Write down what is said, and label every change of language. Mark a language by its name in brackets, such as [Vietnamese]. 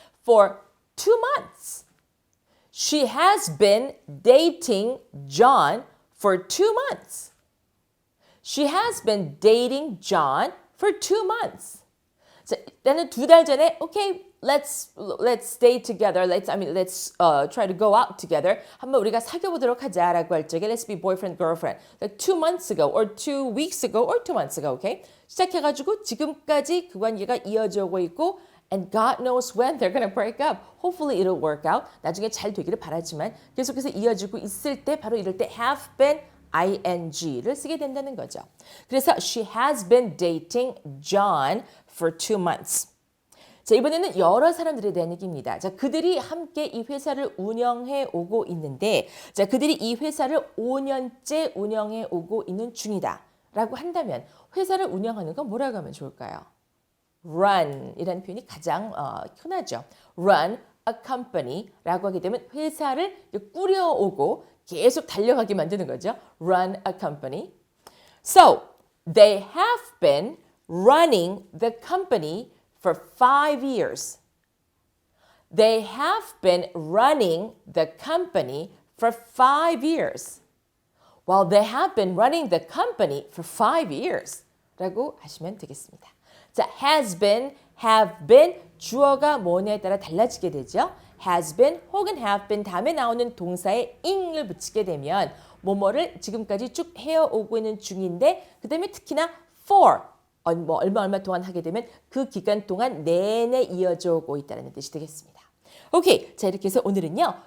[English] For 2 months. She has been dating John for 2 months. She has been dating John for 2 months. [Korean] 자, 일단은 2달 전에 [English] okay, let's stay together. Let's try to go out together. [Korean] 한번 우리가 사귀어 보도록 하자라고 할 적에 [English] let's be boyfriend girlfriend. Like 2 months ago or 2 weeks ago or 2 months ago. Okay? [Korean] 시작해 가지고 지금까지 그 관계가 이어져 오고 있고 [English] and God knows when they're gonna break up. Hopefully it'll work out. [Korean] 나중에 잘 되기를 바라지만 계속해서 이어지고 있을 때 바로 이럴 때 have been ing를 쓰게 된다는 거죠. [English] 그래서 she has been dating John for 2 months. [Korean] 자, 이번에는 여러 사람들에 대한 얘기입니다. 자, 그들이 함께 이 회사를 운영해 오고 있는데, 자, 그들이 이 회사를 5년째 운영해 오고 있는 중이다. 라고 한다면, 회사를 운영하는 건 뭐라고 하면 좋을까요? run 이라는 표현이 가장 흔하죠. [English] run a company [Korean] 라고 하게 되면 회사를 꾸려오고 계속 달려가게 만드는 거죠. [English] run a company. So, they have been running the company for 5 years. They have been running the company for 5 years. Well, they have been running the company for 5 years. [Korean] 라고 하시면 되겠습니다. 자, has been, have been, 주어가 뭐냐에 따라 달라지게 되죠. has been 혹은 have been 다음에 나오는 동사에 ing을 붙이게 되면 뭐뭐를 지금까지 쭉 해오고 있는 중인데 그 다음에 특히나 for 얼마 동안 하게 되면 그 기간 동안 내내 이어져 오고 있다는 뜻이 되겠습니다. 오케이. 자, 이렇게 해서 오늘은요.